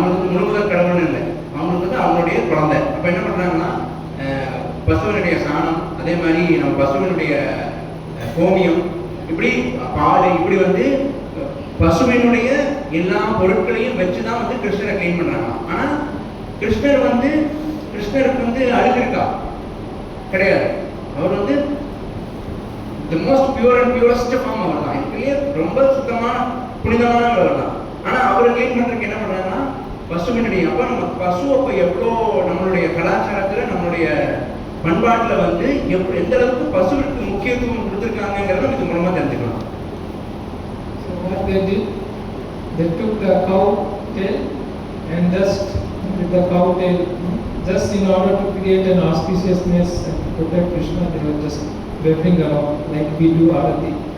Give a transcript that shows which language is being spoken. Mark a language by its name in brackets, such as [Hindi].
[Tamil] அவங்களுக்கு முழுமுதல் கடவுள்னு இல்லை, அவங்களுக்கு வந்து அவங்களுடைய குழந்தை. அப்ப என்ன பண்றாங்கன்னா பசுவனுடைய சாணம், அதே மாதிரி நம்ம பசுவினுடைய கோமியம், இப்படி பால், இப்படி வந்து பசுவினுடைய எல்லா பொருட்களையும் வச்சுதான் வந்து கிருஷ்ணரை கிளீன் பண்றாங்க. ஆனா கிருஷ்ணருக்கு வந்து அழுக்கு இருக்கா? கிடையாது. அவர் வந்து [English] the most pure and purest form [Tamil] அவர் தான். இதுலயே ரொம்ப சுத்தமான புனிதமானவர் தான். ஆனா அவரை கிளீன் பண்றதுக்கு என்ன பண்றாங்கன்னா பசுவினுடைய, அப்ப நம்ம பசு அப்ப எவ்வளோ நம்மளுடைய கலாச்சாரத்துல நம்மளுடைய பண்பாட்டுல வந்து எந்த அளவுக்கு பசுவிற்கு முக்கியத்துவம் கொடுத்துருக்காங்கிறத இது மூலமா தெரிஞ்சுக்கலாம். [English] So what they did, they took the cow tail and just with the cow tail, just in order to create an auspiciousness and to protect Krishna, they were just waving around like we do arati.